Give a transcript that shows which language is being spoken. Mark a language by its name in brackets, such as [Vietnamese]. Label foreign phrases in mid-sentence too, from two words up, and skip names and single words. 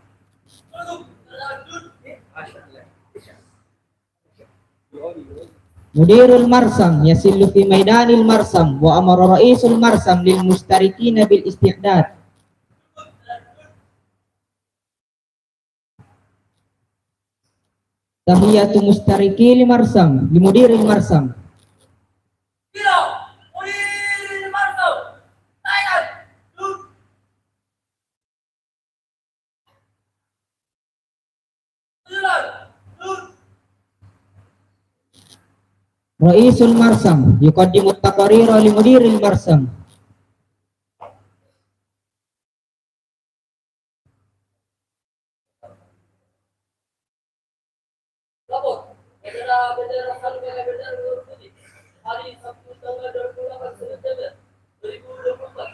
[Arabic] مدير المرسم يصل في ميدان المرسم وأمر رئيس المرسم للمشتركين بالاستعداد. تحية المشترك لمرسم لمدير المرسم. رئيس المرسم يقدم تقارير لمدير المرسم. [Indonesian] Hari Sabtu tanggal 28 September 2024.